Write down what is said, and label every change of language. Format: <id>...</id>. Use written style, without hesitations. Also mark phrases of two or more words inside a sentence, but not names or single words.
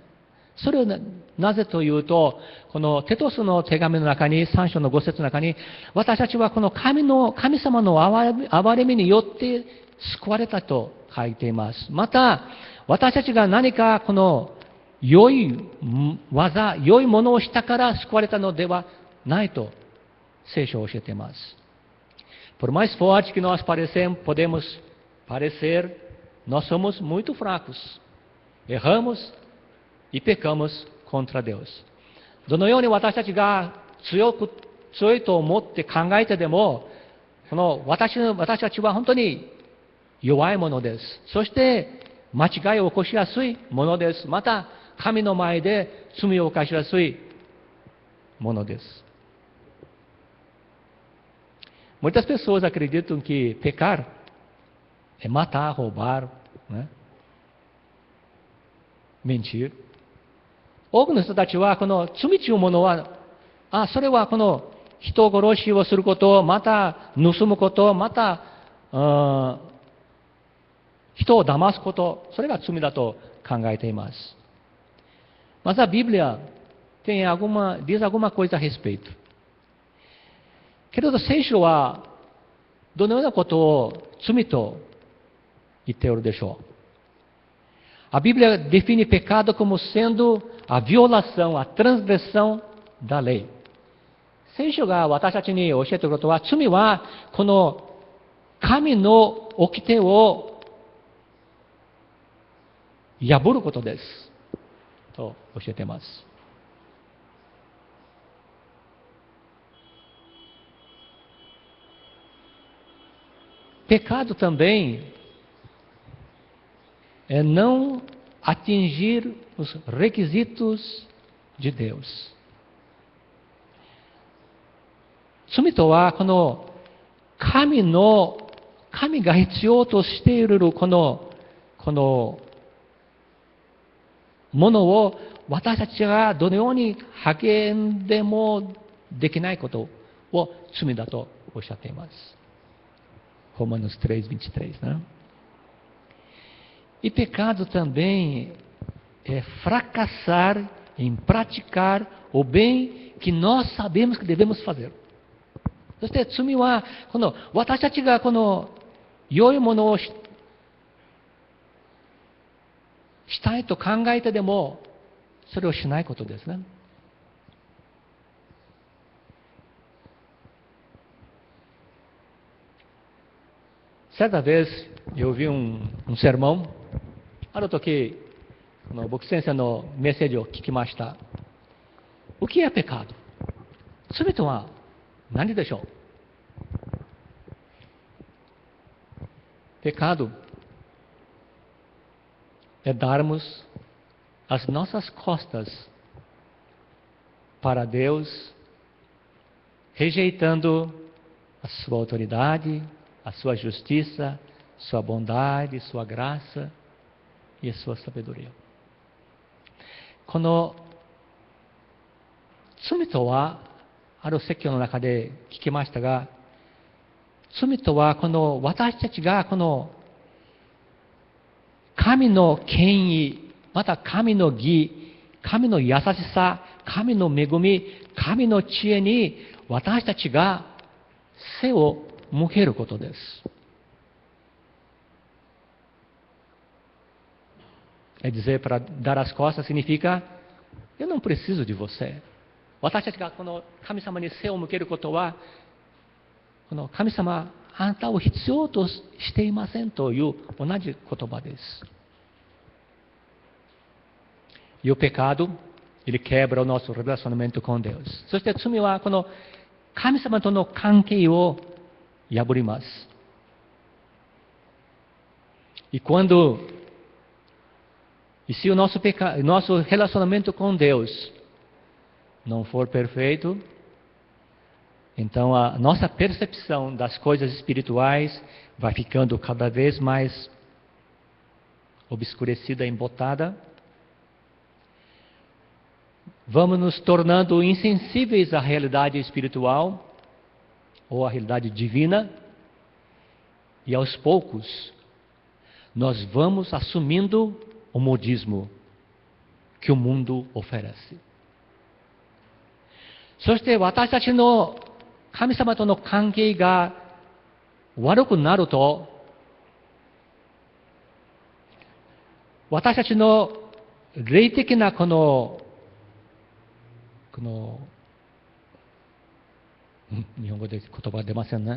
<ja>それをなぜというと、このテトスの手紙の中に、3章の5節の中に、私たちはこの神様の憐れみによって救われたと書いています。また、私たちが何かこの良い技、良いものをしたから救われたのではないと聖書を教えています。</ja> <pt>Por mais forte que nós podemos parecer, nós somos muito fracos. Erramos e pecamos contra Deus.</pt> <ja>どのように私たちが強いと思って考えてでも、この私たちは本当に弱いものです。そして間違いを起こしやすいものです。また神の前で罪を犯しやすいものです。</ja> <pt>Muitas pessoas acreditam que pecar é matar, roubar, né? Mentir.</pt> <ja>多くの人たちはこの罪というものは、それはこの人殺しをすること、また盗むこと、また人を騙すこと、それが罪だと考えています。</ja> <pt>Mas a Bíblia diz alguma coisa a respeito. Querido,</pt> <ja>聖書はどのようなことを罪と言っておるでしょう。</ja> <pt>A Bíblia define pecado como sendo a violação, a transgressão da lei.</pt> <ja>聖書が私たちに教えていることは、罪はこの神の掟を破ることですと教えています。</ja> <pt>Pecado também é não atingir os requisitos de Deus.</pt> <ja>罪とはこの神が必要としているこのものを私たちがどのように励んでもできないことを罪だとおっしゃっています。Romanos 3:23, né?</ja> <pt>E pecado também é fracassar em praticar o bem que nós sabemos que devemos fazer.</pt> <ja>そして罪はこの私たちがこの良いものをしたいと考えてでもそれをしないことですね。</ja> <pt>Certa vez eu ouvi sermão,</pt> <ja>ある時牧師先生のメッセージを聞きました。</ja> <pt>O que é pecado?</pt> <ja>罪とは何でしょう？</ja> <pt>Pecado é darmos as nossas costas para Deus, rejeitando a sua autoridade, a sua justiça, sua bondade, sua graça e a sua sabedoria.</pt> <ja>この罪とは、ある説教の中で聞きましたが、罪とはこの私たちがこの神の権威、また神の義、神の優しさ、神の恵み、神の知恵に私たちが背を向けることです。</ja> <pt>É dizer, para dar as costas significa, eu não preciso de você.</pt> <ja>私たちがこの神様に背を向けることは、この神様、あなたを必要としていませんという同じ言葉です。</ja> <pt>E o pecado, ele quebra o nosso relacionamento com Deus.</pt> <ja>そして罪はこの神様との関係を破ります。</ja> <pt>E se o nosso relacionamento com Deus não for perfeito, então a nossa percepção das coisas espirituais vai ficando cada vez mais obscurecida, embotada. Vamos nos tornando insensíveis à realidade espiritual ou à realidade divina, e aos poucos nós vamos assumindo o modismo que o mundo oferece.</pt> <ja>そして私たちの神様との関係が悪くなると、私たちの霊的なこの日本語で言葉が出ませんね。</ja>